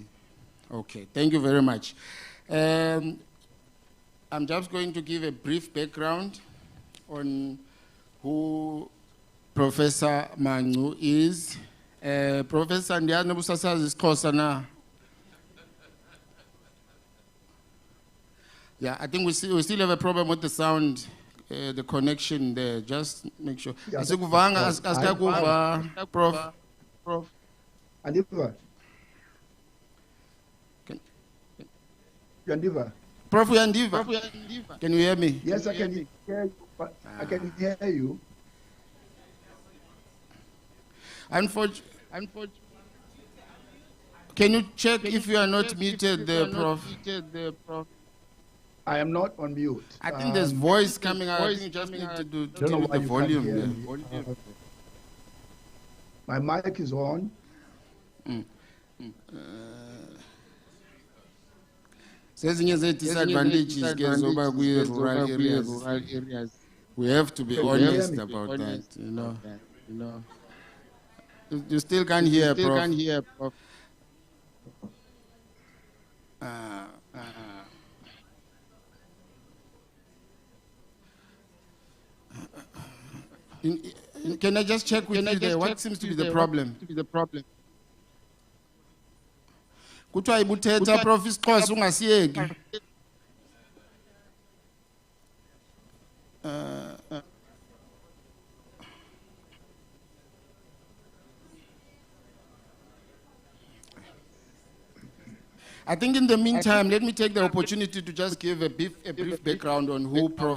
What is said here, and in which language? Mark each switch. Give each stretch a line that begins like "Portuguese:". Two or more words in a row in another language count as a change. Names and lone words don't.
English: Okay, thank you very much. I'm just going to give a brief background on who Professor Mancu is. Professor Ndiana Busasazi is na. Yeah, I think we still have a problem with the sound. the connection there. Just make sure. Yeah,
Xhosa: Asikuvanga
English: that's right.
Xhosa: asikakuva, Prof. Andiva. Yandiva. Prof Yandiva.
English: Can you hear me? Yes, I can hear you. But I can hear you. Unfortunately. Can you check if you are not muted there, Prof? I am not on mute. I think there's voice coming out. I think you just need to do Don't know with why the you volume can't hear there. me. My mic is on.
Xhosa: Sezinye disadvantages ke zoba
English: rural areas. We have to be Can you hear honest me? about that, you know. You still can't hear, Prof. Can I just check with you there? What seems to be the problem?
Xhosa: Kuthiwa ibuthetha Prof isiXhosa ungasiyeki.
English: I think in the meantime, let me take the opportunity to just give a brief background on who Prof.